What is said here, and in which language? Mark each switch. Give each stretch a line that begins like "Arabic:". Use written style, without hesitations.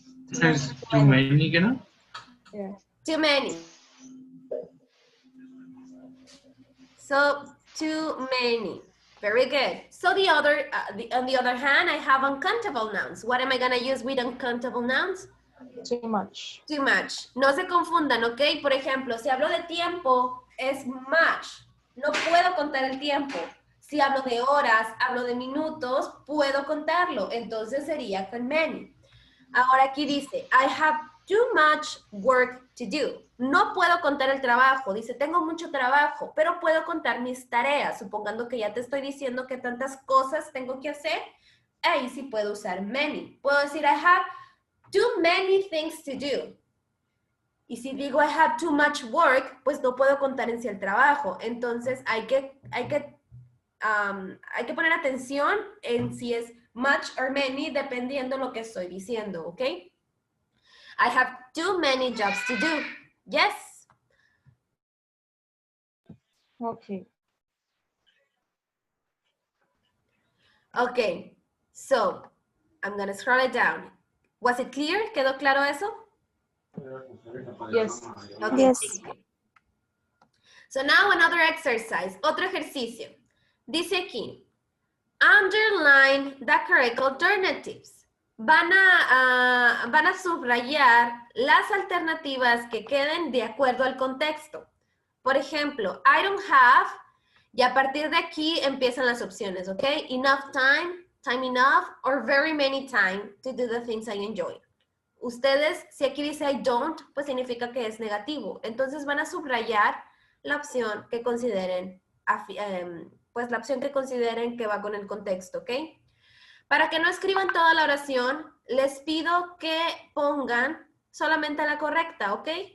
English: There's too many, you know? Yeah. Too many. So, too many. Very good. So on the other hand, I have uncountable nouns. What am I gonna use with uncountable nouns? Too much. Too much.
Spanish: No se confundan, ¿ok? Por ejemplo, si hablo de tiempo, es much. No puedo contar el tiempo. Si hablo de horas, hablo de minutos, puedo contarlo. Entonces sería con many. Ahora aquí dice,
English: I have too much work to do.
Spanish: No puedo contar el trabajo. Dice, tengo mucho trabajo, pero puedo contar mis tareas. Supongando que ya te estoy diciendo que tantas cosas tengo que hacer, ahí sí puedo usar many.
English: Puedo decir, I have too many things to do.
Spanish: Y si digo
English: I have too much work,
Spanish: pues no puedo contar en sí el trabajo. Entonces hay que poner atención en si es much or many, dependiendo lo que estoy diciendo, ¿ok?
English: I have too many jobs to do. Yes? Okay. Okay, so I'm gonna scroll it down. Was it clear?
Spanish: ¿Quedó claro eso?
English: Yes. Okay, Yes. thank you. So now another exercise,
Spanish: otro ejercicio. Dice aquí,
English: underline the correct alternatives.
Spanish: Van a subrayar las alternativas que queden de acuerdo al contexto. Por ejemplo,
English: I don't have,
Spanish: y a partir de aquí empiezan las opciones, ¿ok?
English: Enough time, time enough, or very many time to do the things I enjoy.
Spanish: Ustedes, si aquí dice
English: I don't,
Spanish: pues significa que es negativo. Entonces van a subrayar la opción que consideren, pues la opción que consideren que va con el contexto, ¿ok? Para que no escriban toda la oración, les pido que pongan solamente la correcta, ¿ok?